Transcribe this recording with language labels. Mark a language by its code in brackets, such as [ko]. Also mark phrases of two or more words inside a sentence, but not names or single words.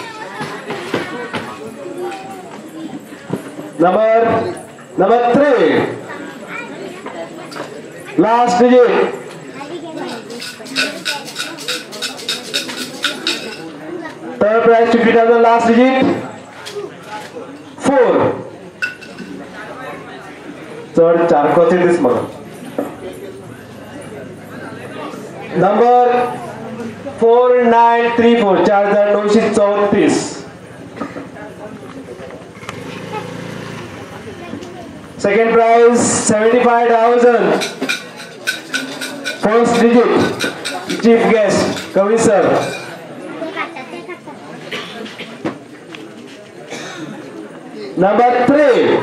[en] number 3 last digit third prize 50,000 last digit 4. [kok] चढ चारकोचे दीस म्हाका. नंबर 4934 4934. [en] Second prize 75,000. First digit chief guest Kavi sir. Number 3.